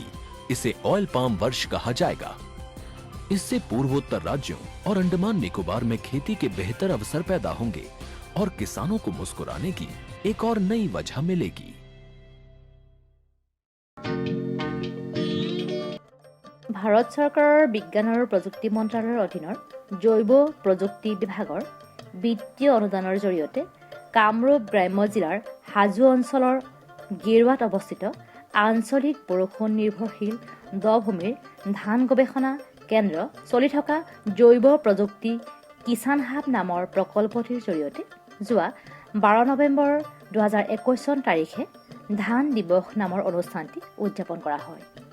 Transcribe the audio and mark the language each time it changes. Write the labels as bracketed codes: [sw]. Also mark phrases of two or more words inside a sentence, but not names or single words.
[hi] इसे [en] oil palm [hi] वर्ष कहा जाएगा। इससे पूर्वोत्तर राज्यों और अंडमान निकोबार में खेती के बेहतर अवसर पैदा होंगे और किसानों को मुस्कुराने की एक और नई वजह मिलेगी। [as] ভাৰত চৰকাৰৰ বিজ্ঞান আৰু প্ৰযুক্তি মন্ত্ৰালয়ৰ অধীনৰ জৈৱ প্ৰযুক্তি বিভাগৰ বিত্তীয় অনুদানৰ জৰিয়তে কামৰূপ গ্ৰাম্য জিলাৰ হাজো অঞ্চলৰ গেৰুৱাত অৱস্থিত আঞ্চলিক বৰষুণ নিৰ্ভৰশীল দ-ভূমিৰ ধান গৱেষণা কেন্দ্ৰ চলি থকা জৈৱ প্ৰযুক্তি কিষাণ হাব নামৰ প্ৰকল্পটিৰ জৰিয়তে যোৱা 12 নৱেম্বৰ 2021 চন তাৰিখে ধান দিৱস নামৰ অনুষ্ঠানটি উদযাপন কৰা হয়।